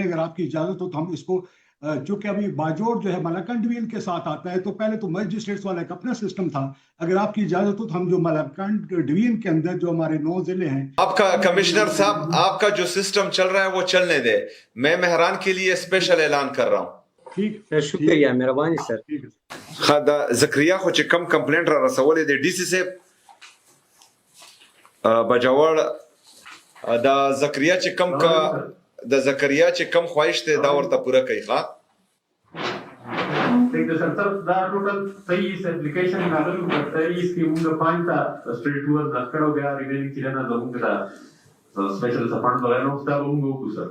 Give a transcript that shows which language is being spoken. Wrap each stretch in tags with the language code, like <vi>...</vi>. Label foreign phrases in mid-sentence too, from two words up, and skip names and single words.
<ur>اگر آپ کی اجازت ہو تو ہم اس کو چونکہ ابھی باجوڑ جو ہے ملاکنڈ ڈویژن کے ساتھ آتا ہے تو پہلے تو مجسٹریٹس والا ایک اپنا سسٹم تھا. اگر آپ کی اجازت ہو تو ہم جو ملاکنڈ ڈویژن کے اندر جو ہمارے 9 ضلع ہیں، آپ کا کمشنر صاحب آپ کا جو سسٹم چل رہا ہے وہ چلنے دے. میں مہران کے لیے اسپیشل اعلان کر رہا ہوں. ٹھیک شکریہ مہربانی سر.</ur> <ps>دا زکریا خو چې کم کمپلینټ را رسولې دی ډي سي صاحب بجوړ، دا زکریا چې کم خواهش دی دا ورته پوره کوي. ښه صحیح ده سر دا ټوټل 23 اپلیکیشن راغلي او 23 کې موږ 5 تا سټریټ ور ځکړو بیا ریمینینګ چې نه زموږ دا سپیشل سپورټ وغیرہ نو تاسو موږ وکړو سر</ps>